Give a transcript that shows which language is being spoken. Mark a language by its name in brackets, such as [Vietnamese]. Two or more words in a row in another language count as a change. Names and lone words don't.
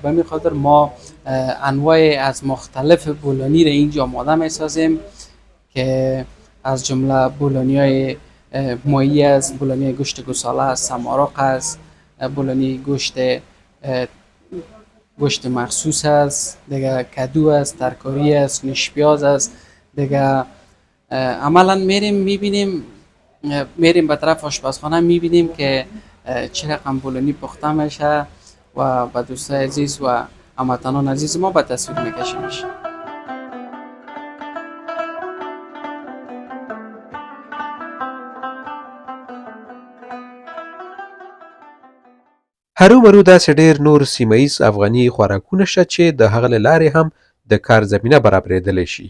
[Persian] به همین خاطر ما انواع از مختلف بولونی رو اینجا آماده میسازیم که از جمله بولونی های ماهی است، بولونی گوشت گوساله است، سمارق است، بولونی گوشت مخصوص است دیگه، کدو است، ترکاری است، نیش پیاز است دیگه. عملا میریم به طرف آشپزخانه میبینیم که چه رقم بولونی پخته میشه و به دوستای عزیز و هموطنان عزیز ما به تصویر میکشیمش. [Pashto] هرومرو داسې ډېر نور سیمه ایز افغاني خوراکونه شته چې د هغه له لارې هم د کار زمینه برابرېدلی شي.